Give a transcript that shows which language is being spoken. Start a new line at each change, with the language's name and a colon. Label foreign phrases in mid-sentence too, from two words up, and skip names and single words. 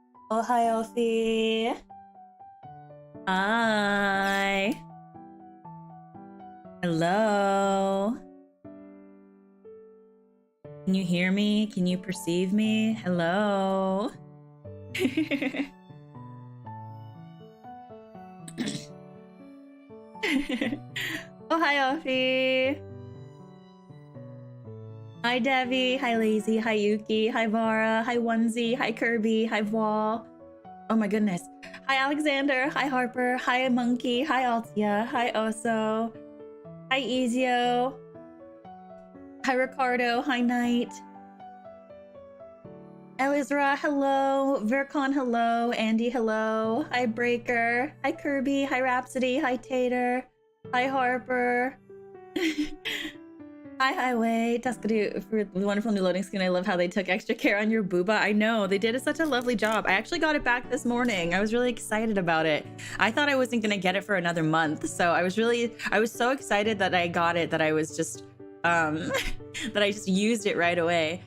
English: Oh, hi, Ophi. Hi. Hello. Can you hear me? Can you perceive me? Hello. Oh, hi, Ophi. Hi, Devi. Hi, Lazy. Hi, Yuki. Hi, Vara. Hi, Onesie. Hi, Kirby. Hi, Wall. Oh my goodness. Hi, Alexander. Hi, Harper. Hi, Monkey. Hi, Altia. Hi, Oso. Hi, Ezio. Hi, Ricardo. Hi, Knight. Elizra, hello. Vercon, hello. Andy, hello. Hi, Breaker. Hi, Kirby. Hi, Rhapsody. Hi, Tater. Hi, Harper. Hi, Highway. Tuskadoo for the wonderful new loading screen. I love how they took extra care on your booba. I know, they did such a lovely job. I actually got it back this morning. I was really excited about it. I thought I wasn't gonna get it for another month. So I was so excited that I got it that I was just, that I just used it right away.